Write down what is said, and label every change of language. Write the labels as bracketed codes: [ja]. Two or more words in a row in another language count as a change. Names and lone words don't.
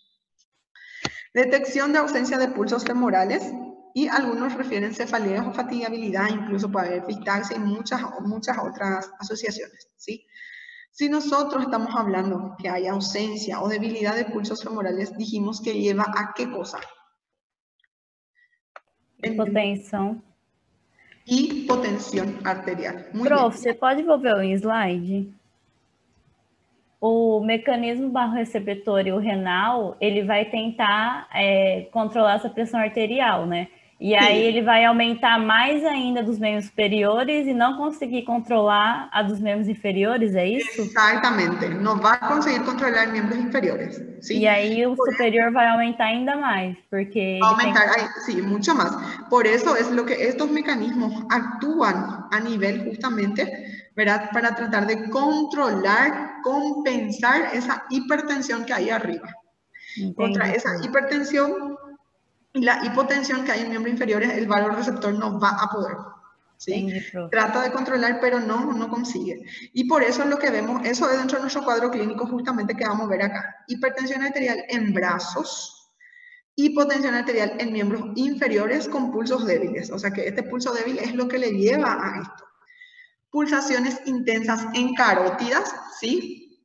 [es] Detección de ausencia de pulsos femorales y algunos refieren cefaleas o fatigabilidad, incluso puede haber epistaxia y muchas otras asociaciones, ¿sí? Si nosotros estamos hablando que hay ausencia o debilidad de pulsos femorales, dijimos que lleva a qué cosa? Hipotensión. Hipotensión arterial. Muy Prof, bien. [pt] você pode volver um slide? O mecanismo barro-receptor e o renal, ele vai tentar controlar essa pressão arterial, né? E aí ele vai aumentar mais ainda dos membros superiores e não conseguir controlar a dos membros inferiores, é isso? [es] Exactamente, no va a conseguir controlar miembros inferiores, ¿sí? [pt] E aí o superior vai aumentar ainda mais, porque aumentar, [es] sí, mucho más. Por eso es lo que estos mecanismos actúan a nivel justamente, ¿verdad? Para tratar de controlar, compensar esa hipertensión que hay arriba. [pt] Entendi, [es] Contra esa hipertensión y la hipotensión que hay en miembros inferiores, el vasoreceptor no va a poder. ¿Sí? [pt] Entendi, prof. [es] Trata de controlar, pero no consigue. Y por eso es lo que vemos, eso es dentro de nuestro cuadro clínico justamente que vamos a ver acá. Hipertensión arterial en brazos, hipotensión arterial en miembros inferiores con pulsos débiles. O sea que este pulso débil es lo que le lleva a esto. Pulsaciones intensas en carótidas, ¿sí?